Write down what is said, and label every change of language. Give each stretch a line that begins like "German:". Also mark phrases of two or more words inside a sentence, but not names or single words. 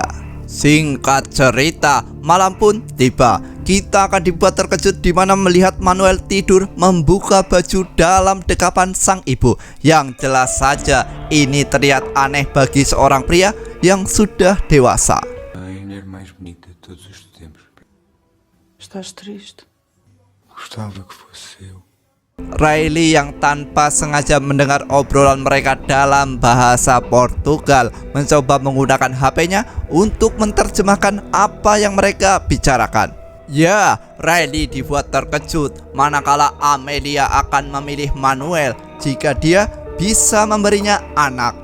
Indonesian: Singkat cerita, malam pun tiba. Kita akan dibuat terkejut di mana melihat Manuel tidur membuka baju dalam dekapan sang ibu. Yang jelas saja ini terlihat aneh bagi seorang pria yang sudah dewasa.
Portuguese: A mulher mais bonita de todos os tempos. Estás triste? Gostava que fosse eu.
Indonesian: Riley yang tanpa sengaja mendengar obrolan mereka dalam bahasa Portugal mencoba menggunakan HP-nya untuk menerjemahkan apa yang mereka bicarakan. Ya, Riley dibuat terkejut manakala Amelia akan memilih Manuel jika dia bisa memberinya anak.